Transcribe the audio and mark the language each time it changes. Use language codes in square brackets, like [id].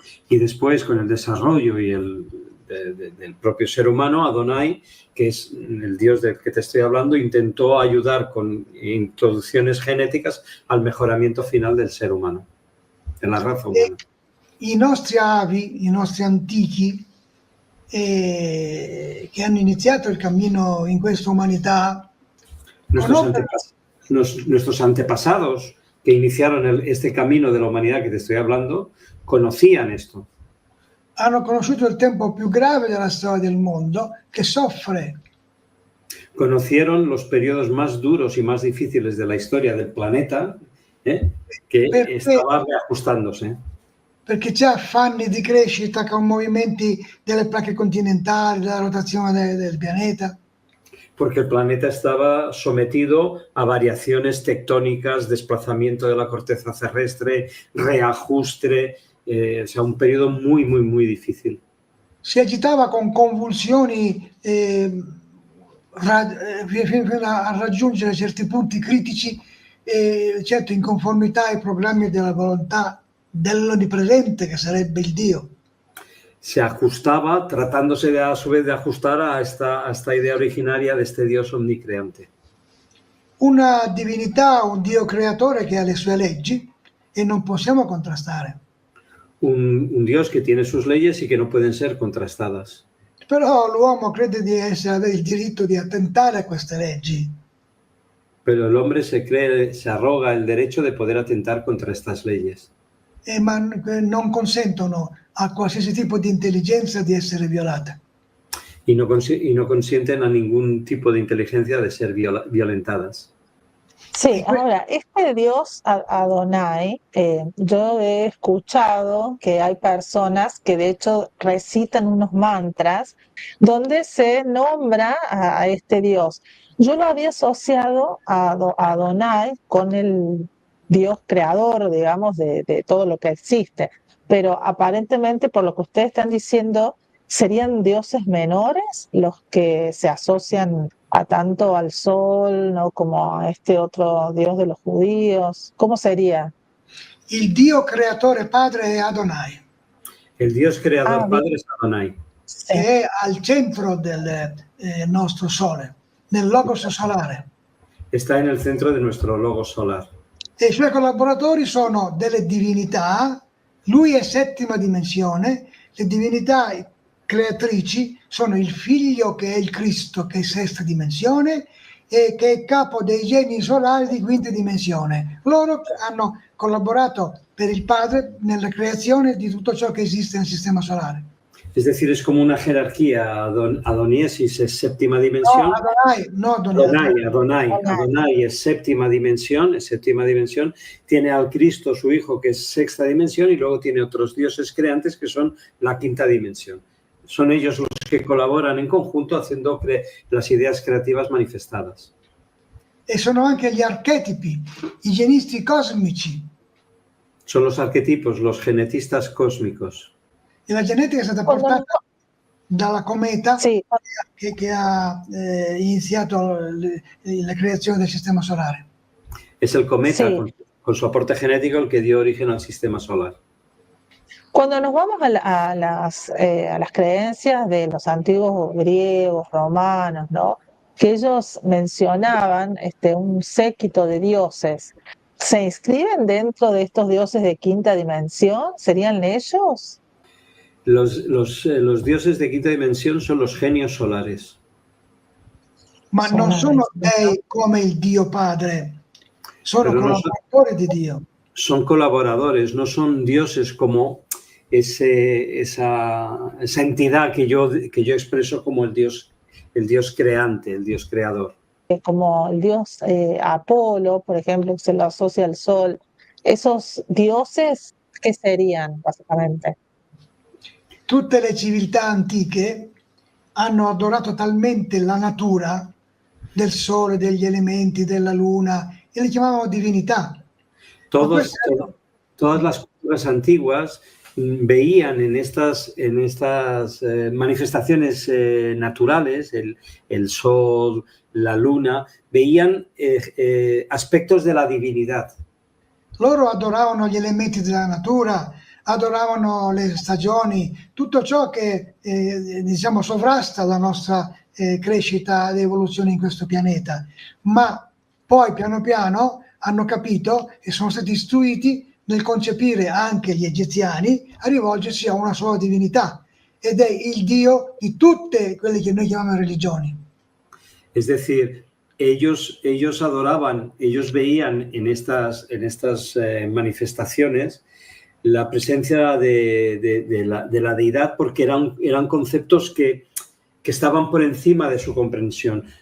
[es] Y después, con el desarrollo y del propio ser humano, Adonai, que es el Dios del que te estoy hablando, intentó ayudar con introducciones genéticas al mejoramiento final del ser humano, de la raza humana. [it] I nostri avi, i nostri antichi, che hanno iniziato il cammino in questa umanità, [es] nuestros antepasados que iniciaron este camino de la humanidad que te estoy hablando, conocían esto. [it] Hanno conosciuto il tempo più grave della storia del mondo, che soffre. [es] Conocieron los periodos más duros y más difíciles de la historia del planeta, que estaba reajustándose. [it] Perché c'è affanni di crescita con movimenti delle placche continentali, della rotazione del pianeta. [es] Porque el planeta estaba sometido a variaciones tectónicas, desplazamiento de la corteza terrestre, reajuste, o sea, un periodo muy, muy, muy difícil. [it] Si agitava con convulsioni fino a raggiungere certi punti critici, certo inconformità ai programmi della volontà dell'Onnipresente, che sarebbe il Dio. [es] Se ajustaba, tratándose a su vez de ajustar a esta idea originaria de este Dios omnicreante. [it] Una divinità, un Dio creatore che ha le sue leggi e non possiamo contrastare. [es] Un Dios que tiene sus leyes y que no pueden ser contrastadas. [it] Però l'uomo crede di avere il diritto di attentare a queste leggi. [es] Pero el hombre se arroga el derecho de poder atentar contra estas leyes. [it] Ma non consentono a qualsiasi tipo di intelligenza di essere violata. [es] Y no consienten a ningún tipo de inteligencia de ser violentadas. Sí, ahora, este Dios Adonai, yo he escuchado que hay personas que de hecho recitan unos mantras donde se nombra a este Dios. Yo lo había asociado a Adonai con el Dios creador, digamos, de todo lo que existe, pero aparentemente por lo que ustedes están diciendo, ¿serían dioses menores los que se asocian a tanto al sol, ¿no?, como a este otro Dios de los judíos? ¿Cómo sería? [it] Il Dio creatore padre è Adonai. [es] El Dios creador padre es Adonai. [it] Sì. Che è al centro del nostro sole, nel logos solare. [es] Está en el centro de nuestro logo solar. [it] E i suoi collaboratori sono delle divinità, lui è settima dimensione, le divinità creatrici sono il figlio che è il Cristo, che è sesta dimensione, e che è capo dei geni solari di quinta dimensione. Loro hanno collaborato per il Padre nella creazione di tutto ciò che esiste nel sistema solare. [es] Es decir, es como una jerarquía. Adoniesis es séptima dimensión. No, Adonai. Adonai es séptima dimensión, tiene al Cristo, su hijo, que es sexta dimensión, y luego tiene otros dioses creantes que son la quinta dimensión. Son ellos los que colaboran en conjunto haciendo las ideas creativas manifestadas. [it] E sono anche gli archetipi, i genisti cosmici. [es] Son los arquetipos, los genetistas cósmicos. [it] E la genetica è stata portata dalla cometa, sì, che ha iniziato la creazione del sistema solare. [es] Es el cometa, sí, con su aporte genético, el que dio origen al sistema solar. Cuando nos vamos a las creencias de los antiguos griegos, romanos, ¿no?, que ellos mencionaban un séquito de dioses, ¿se inscriben dentro de estos dioses de quinta dimensión? ¿Serían ellos? Los dioses de quinta dimensión son los genios solares. [it] Ma non sono dei come il Dio Padre, sono collaboratori di Dio. [es] Son colaboradores, no son dioses como esa entidad que yo expreso como el Dios creante, el Dios creador. Como el dios Apolo, por ejemplo, que se lo asocia al sol. ¿Esos dioses ¿qué serían, básicamente? [it] Tutte le civiltà antiche hanno adorato talmente la natura del sole, degli elementi, della luna, e le chiamavano divinità. Ma [es] Todas, [it] queste [es] to- todas las culturas antiguas veían en estas manifestaciones naturales, el sol, la luna, veían aspectos de la divinidad. [it] loro adoravano gli elementi della natura, adoravano le stagioni, tutto ciò che diciamo sovrasta la nostra crescita ed evoluzione in questo pianeta. Ma poi piano piano hanno capito e sono stati istruiti nel concepire anche gli egiziani a rivolgersi a una sola divinità, ed è il Dio di tutte quelle che noi chiamiamo religioni. [es] Es decir, ellos adoraban, ellos veían en estas manifestaciones la presencia de la deidad, porque eran conceptos que estaban por encima de su comprensión.